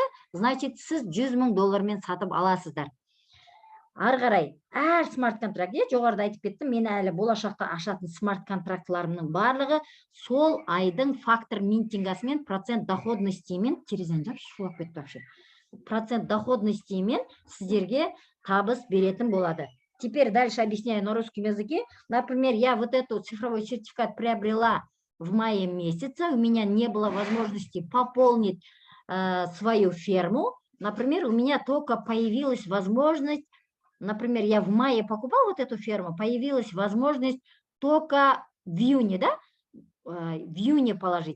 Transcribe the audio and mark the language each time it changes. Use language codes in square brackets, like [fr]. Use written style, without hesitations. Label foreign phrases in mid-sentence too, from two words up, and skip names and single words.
[kk] Значит, сіз 100 мың доллармен сатып аласыздар. Ары қарай, әр смарт контракт, жоғарыда айтып кеттім, мен әлі болашақта ашатын смарт контрактларымның барлығы сол айдың фактор минтингасымен, процент доходностімен терезені жап, шулап кетті вообще. процент доходностимен сіздерге табыс беретін болады. [ru] Теперь дальше объясняю на русском языке. Например, я вот эту цифровой сертификат приобрела в мае месяце, у меня не было возможности пополнить свою ферму. Например, у меня только появилась возможность, например, я в мае покупала вот эту ферму, появилась возможность только в июне, да, в июне положить.